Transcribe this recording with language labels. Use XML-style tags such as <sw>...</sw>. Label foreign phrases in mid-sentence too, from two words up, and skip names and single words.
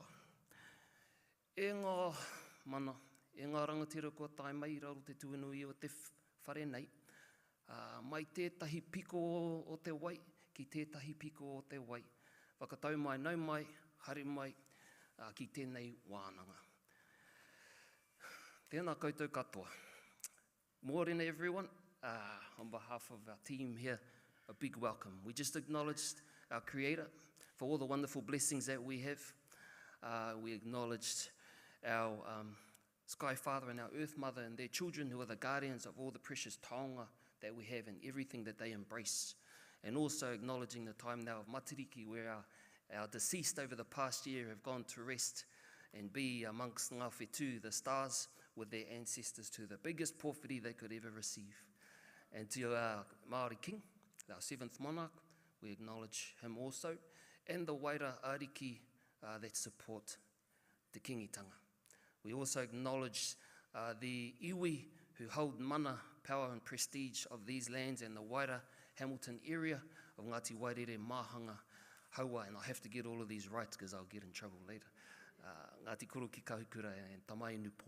<mi>E ngā mana, e ngā rangatira kua tae mai, raro te tuanui o te whare nei, mai tētahi piko o te wai, ki tētahi piko o te wai, whakatau mai, nau mai, haere mai, ki tēnei wānanga. Tēnā koutou katoa.</mi> <en>Mōrena everyone, on behalf of our team here, a big welcome. We just acknowledged our Creator for all the wonderful blessings that we have. We acknowledged our Sky Father and our Earth Mother and their children who are the guardians of all the precious taonga that we have and everything that they embrace. And also acknowledging the time now of Matariki, where our deceased over the past year have gone to rest and be amongst</en> <mi>Ngā Whetū,</mi> <en>the stars, with their ancestors, to the biggest pōwhiri they could ever receive. And to our Māori King, our seventh monarch, we acknowledge him also, and the</en> <mi>Waira Ariki</mi> <en>that support</en> <mi>te kingitanga.</mi> <en>We also acknowledge the iwi who hold mana, power and prestige of these lands and the Waira Hamilton area of Ngāti Wairere, Māhanga, Haua, and I have to get all of these right because I'll get in trouble later. Ngāti Koroki Kahukura and Tamaiunupo.</en>